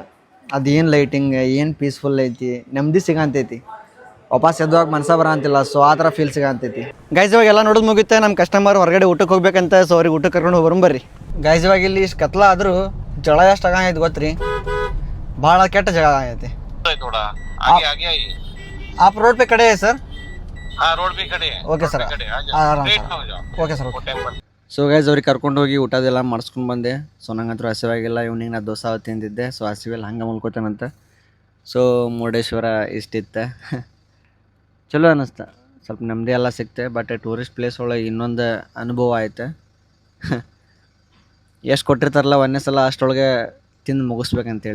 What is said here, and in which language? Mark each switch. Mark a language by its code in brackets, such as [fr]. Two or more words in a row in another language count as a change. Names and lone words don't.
[kn] ಅದೇನು ಲೈಟಿಂಗ್, ಏನು ಪೀಸ್ಫುಲ್ ಐತಿ, ನೆಮ್ಮದಿ ಸಿಗಂತೈತಿ. ವಾಪಸ್ ಎದ್ದುವಾಗ ಮನಸ ಬರಂತಿಲ್ಲ. ಸೊ ಆ ಥರ ಫೀಲ್ ಸಿಗಂತೈತಿ ಗೈಸ್. ಇವಾಗ ಎಲ್ಲ ನೋಡೋದು ಮುಗಿಯುತ್ತೆ. ನಮ್ಮ ಕಸ್ಟಮರ್ ಹೊರಗಡೆ ಊಟಕ್ಕೆ ಹೋಗ್ಬೇಕಂತ. ಸೊ ಅವ್ರಿಗೆ ಊಟಕ್ಕೆ ಕರ್ಕೊಂಡು ಹೋಗ್ಬರೋಣ ಬರ್ರಿ ಗೈಸ್. ಇವಾಗ ಇಲ್ಲಿ ಇಷ್ಟು ಕತ್ಲ ಆದರೂ ಜಳ ಎಷ್ಟು ಆಗೈತೆ ಗೊತ್ತ್ರಿ, ಭಾಳ ಕೆಟ್ಟ ಜಗಳ ಆಗೈತಿ. [hi] आप रोड पे खड़े हैं सर? हाँ रोड पे खड़े हैं. [en] OK sir, आराम sir. OK sir, OK. [kn] ಸೊ ಗೈಸ್ ಅವ್ರಿಗೆ ಕರ್ಕೊಂಡು ಹೋಗಿ ಊಟದೆಲ್ಲ ಮಾಡಿಸ್ಕೊಂಡು ಬಂದೆ. ಸೊ ನಂಗಂತೂ ಹಸಿವಾಗಿಲ್ಲ. ಇವ್ನಿಗೆ ನಾ ದೋಸೆ ತಿಂದಿದ್ದೆ. ಸೊ ಹಸಿವೆಲ್ಲ ಹಂಗೆ ಮಲ್ಕೋತಾನಂತ. ಸೊ ಮುರುಡೇಶ್ವರ ಇಷ್ಟಿತ್ತು. ಚಲೋ ಅನ್ನಿಸ್ತು, ಸ್ವಲ್ಪ ನೆಮ್ಮದಿ ಎಲ್ಲ ಸಿಕ್ತೆ. [en] but tourist place [kn] ಒಳಗೆ ಇನ್ನೊಂದು ಅನುಭವ ಆಯ್ತು. ಎಷ್ಟು ಕೊಟ್ಟಿರ್ತಾರಲ್ಲ ಒಂದೇ ಸಲ ಅಷ್ಟರೊಳಗೆ ತಿಂದು ಮುಗಿಸ್ಬೇಕಂತೇಳಿ.